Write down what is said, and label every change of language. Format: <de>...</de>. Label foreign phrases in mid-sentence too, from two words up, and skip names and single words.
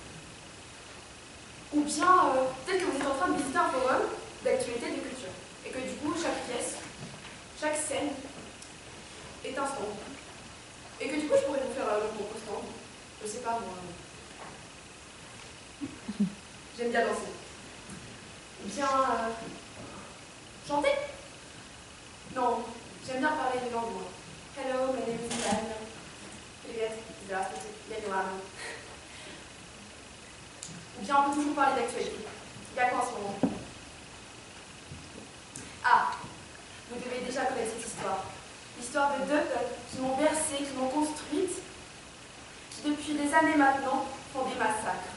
<fr>Ou bien, peut-être que vous êtes en train de visiter un forum d'actualité de culture, et que du coup, chaque pièce, chaque scène est un stand. Et que du coup, je pourrais vous faire mon propre stand. Je sais pas, moi. J'aime bien danser. Ou bien, chanter? Non, j'aime bien parler une langue, moi.</fr> <en>Hello, my name is Ilan.</en> <ru>Привет, здравствуйте, я Милана.</ru> <fr>Ou bien on peut toujours parler d'actualité. Il y a quoi en ce moment? Ah, vous devez déjà connaître cette histoire. L'histoire de deux peuples qui m'ont bercée, qui m'ont construite, qui depuis des années maintenant font des massacres.</fr>